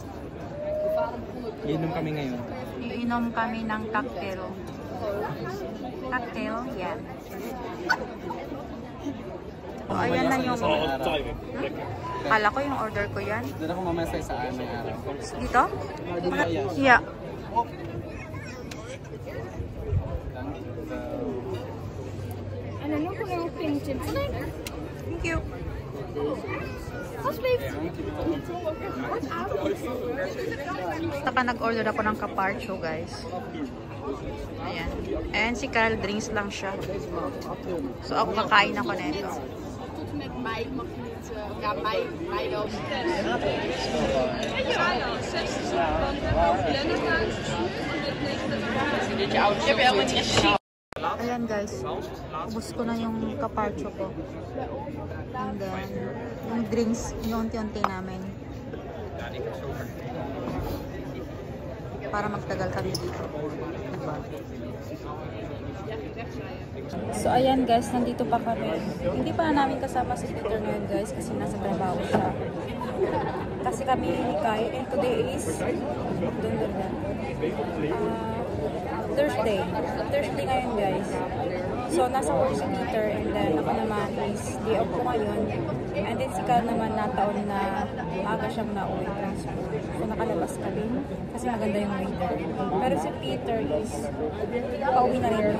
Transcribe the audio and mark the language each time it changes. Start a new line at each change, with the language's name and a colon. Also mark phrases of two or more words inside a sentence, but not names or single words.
Filipino: Iinom kami ngayon. Iinom kami ng cocktail. Cocktail, yan. So, ayan na yung... Kala ko yung order ko yan. Doon ako mamaya sa isaan may araw. Dito?
English: Yeah. Thank you.
Filipino: Basta nag-order ako ng caparcho guys. Ayan. And si Kyle, drinks lang siya. So ako kakain ako nito.
Dutch: Met mij mag je niet, ja, mij wel.
Filipino: Ayan guys, ubos ko na yung caparcho ko.
English: And then,
Filipino: yung drinks, yung unti-unti namin. Para magtagal kami dito. So ayan guys, nandito pa kami. Hindi pa namin kasama si Peter ngayon guys kasi nasa trabaho siya. Kasi kami ni Kai and
English: today is Thursday.
Filipino: Thursday ngayon guys. So nasa work si Peter
English: and then
Filipino: ako naman
English: is day off
Filipino: ko ngayon.
English: And then
Filipino: si Kai naman nataon na maaga siyang nauwi. So nakalabas kami kasi maganda yung weather. Pero si Peter is pauwi na rin.